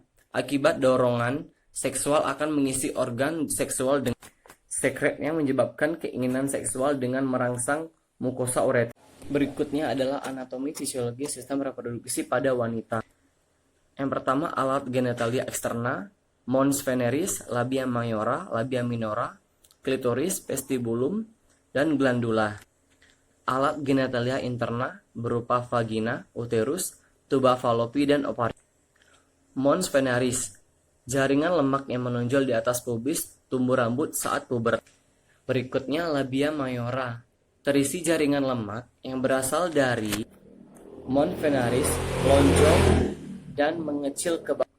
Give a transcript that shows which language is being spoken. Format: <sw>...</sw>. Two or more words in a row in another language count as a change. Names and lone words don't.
<id>Akibat dorongan seksual akan mengisi organ seksual dengan sekret yang menyebabkan keinginan seksual dengan merangsang mukosa uretra. Berikutnya adalah anatomi fisiologi sistem reproduksi pada wanita. Yang pertama, alat genitalia eksterna,</id> <la>mons veneris, labia mayora, labia minora,</la> <id>klitoris, vestibulum, dan glandula. Alat genitalia interna berupa vagina, uterus, tuba fallopi, dan ovari.</id> <la>Mons veneris,</la> <id>jaringan lemak yang menonjol di atas pubis, tumbuh rambut saat puber. Berikutnya</id> <la>labia mayora,</la> <id>terisi jaringan lemak yang berasal dari</id> <la>mons veneris,</la> <id>lonjong dan mengecil ke bawah.</id>